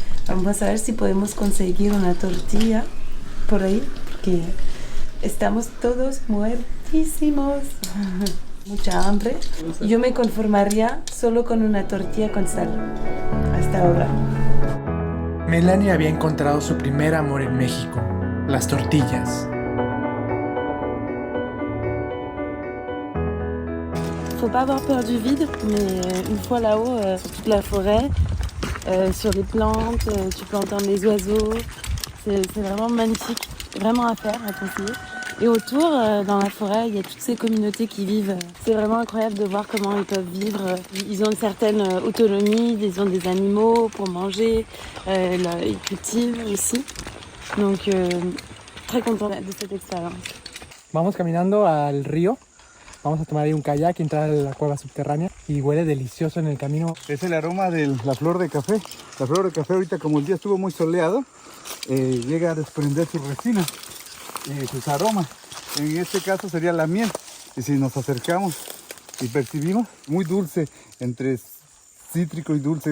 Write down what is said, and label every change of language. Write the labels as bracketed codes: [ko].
[es] Vamos a ver si podemos conseguir una tortilla por ahí, porque estamos todos muertísimos. Mucha hambre. Yo me conformaría solo con una tortilla con sal. Hasta ahora. Melanie había encontrado su primer amor en México, las tortillas. [fr] Faut pas avoir peur du vide, mais une fois là-haut, sur toute la forêt, sur les plantes, tu peux entendre les oiseaux. C'est vraiment magnifique, vraiment à faire, à conseiller. Et autour, dans la forêt, il y a toutes ces communautés qui vivent. C'est vraiment incroyable de voir comment ils peuvent vivre. Ils ont une certaine autonomie, ils ont des animaux pour manger, ils cultivent aussi. Donc, très contente de cette expérience. [es] Vamos caminando al río. Vamos a tomar ahí un kayak y entrar a la cueva subterránea y huele delicioso en el camino. Es el aroma de la flor de café. La flor de café ahorita, como el día estuvo muy soleado, llega a desprender sus resinas y sus aromas. En este caso sería la miel. Y si nos acercamos y percibimos, muy dulce, entre cítrico y dulce.